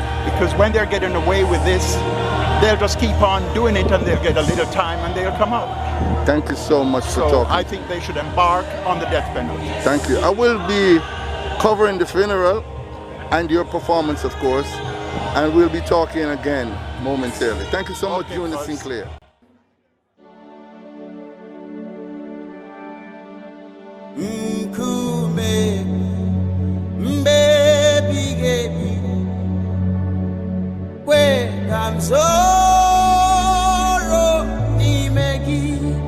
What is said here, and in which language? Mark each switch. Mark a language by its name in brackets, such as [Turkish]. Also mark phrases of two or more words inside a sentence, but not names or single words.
[English] Because when they're getting away with this, they'll just keep on doing it and they'll get a little time and they'll come out. Thank you so much for So talking. I think they should embark on the death penalty. Thank you. I will be covering the funeral and your performance, of course, and we'll be talking again momentarily. Thank you so much, Junior Sinclair. Mkume, mbebi gebi, we kamzoro imegi.